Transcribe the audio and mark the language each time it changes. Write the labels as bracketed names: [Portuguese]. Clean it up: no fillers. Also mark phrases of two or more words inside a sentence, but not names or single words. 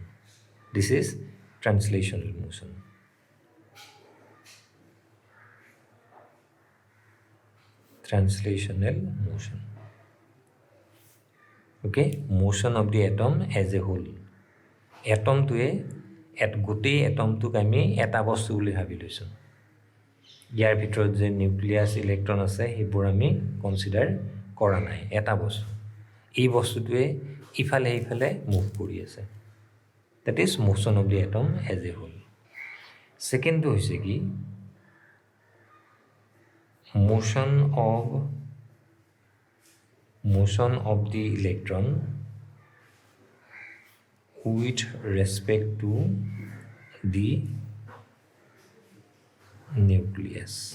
[English] This is translational motion. Translational motion. Okay, motion of the atom as a whole. [Assamese] Atom to গোটেই এটমটোক আমি এটা বস্তু বুলি ভাবি লৈছোঁ ইয়াৰ ভিতৰত যে নিউক্লিয়াছ ইলেক্ট্ৰন আছে সেইবোৰ আমি কনচিডাৰ কৰা নাই এটা বস্তু এই বস্তুটোৱে ইফালে ইফালে মুভ কৰি আছে [English] that is motion of the atom as a whole [Assamese] সেকেন্ডটো হৈছে কি [English] motion of the electron with respect to the nucleus.